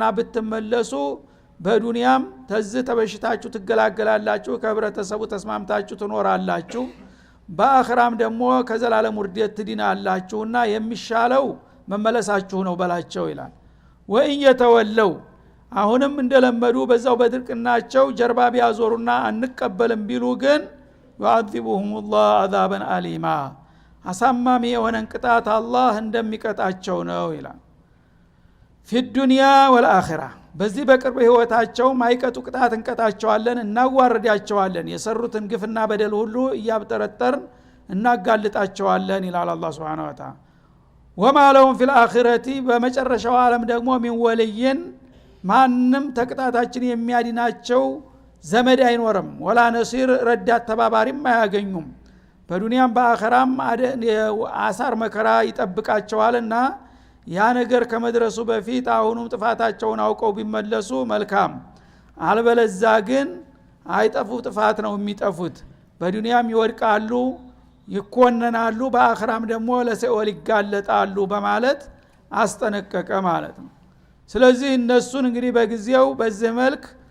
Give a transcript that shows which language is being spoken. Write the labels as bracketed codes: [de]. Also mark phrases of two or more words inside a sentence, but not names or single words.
[am] ብትመለሱ በዱንያም ተዝህ ተበሽታችሁ ትገላገላላችሁ ከህብረተሰቡ ተስማምታችሁ ትኖራላችሁ በአኽራም ደግሞ ከዘላለም ውርደት ትድናላችሁና የሚሻለው መመለሳችሁ ነው በላቸው ይላል [ar] وإن يتولوا [am] አሁንም እንደለመዱ በዛው በድርቅናቸው ጀርባ ቢያዞሩና አንቀበልም ቢሉ ግን [ar] يعذبهم الله عذابا أليما [am] አሳማሚ የሆነን ቅጣት አላህ እንደሚቀጣቸው ነው ይላል [ar] في الدنيا والآخرة [am] በዚህ በቅርብ ህይወታቸው ማይቀጡ ቅጣት እንቀጣቸዋለን እናዋርዳቸዋለን የሰሩትን ግፍና በደል ሁሉ እያብጠረጠርን እናጋልጣቸዋለን ይላል አላህ [ar] سبحانه وتعالى وما لهم في الآخرة [am] በመጨረሻው ዓለም ደግሞ [ar] من ولي [am] ማንም ተቅጣታችን የሚያድናቸው ዘመድ አይኖርም [ar] ولا نصير [am] ረዳት ተባባሪም አያገኙም በዱንያም በአኺራም አሳር መከራ ይጠብቃቸዋልና ያ ነገር ከመድረሱ በፊት አሁንም ጥፋታቸውን አውቀው ቢመለሱ መልካም አልበለዛ ግን አይጠፉ ጥፋት ነው የሚጠፉት በዱንያም ይወድቃሉ ይኮነናሉ በአኺራም ደግሞ ለሲኦል ይጋለጣሉ በማለት አስጠነቀቀ ማለት ነው ስለዚህ እነሱን እንግዲህ በጊዜው በዚህ መልክ